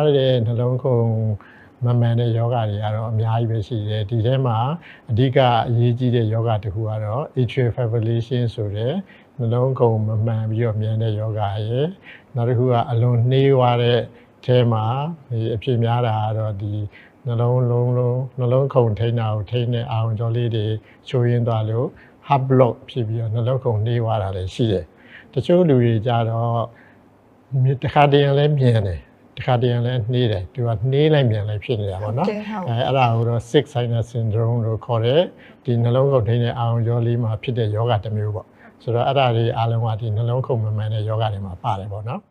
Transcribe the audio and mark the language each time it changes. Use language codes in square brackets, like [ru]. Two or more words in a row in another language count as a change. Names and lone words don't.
[my] တဲ့နှလုံးခုန်မမှန်တဲ့ယောဂတွေကတော့အများကြီးပဲရှိတယ်ဒီထဲမှာအဓိကအရေးကြီးတဲ့ယောဂတစ်ခုကတော့ [en] atrial fibrillation [my] ဆို တဲ့နှလုံးခုန်မမှန်ပြီးတော့မြန်တဲ့ယောဂရဲ့နောက်တစ်ခုကအလွန်နှေးသွားတဲ့အဲမှာဒီအ ဖြစ်များတာကတော့ဒီနှလုံးခုန်ထိန်းတာကိုထိန်းတဲ့အာရုံကြောလေးတွေချိုးရင်းသွားလို့ [en] heart block [my] ဖြစ်ပြီးတော့နှလုံးခုန်နှေးသွားတာလည်းရှိတယ်တချို့လူတွေကြတော့တစ်ခါတည်းလည်းမြန်တယ်တစ်ခါတည်းလည်းနှေးတယ်သူကနှေးလိုက်မြန်လိုက်ဖြစ်နေတာပေါ့နော်အဲ့ဒါကိုတော့ [en] sick sinus syndrome [my] လို့ခေါ်တယ်ဒီနှလုံးခုန်ထိန်းတဲ့အာရုံကြောလေးမှာဖြစ်တဲ့ယောဂတစ်မျိုးပေါ့ဆိုတော့အဲ့ဒါတွေအားလုံးကဒီနှလုံးခုန်မမှန်တဲ့ယောဂတွေမှာပါတယ်ပေါ့နော်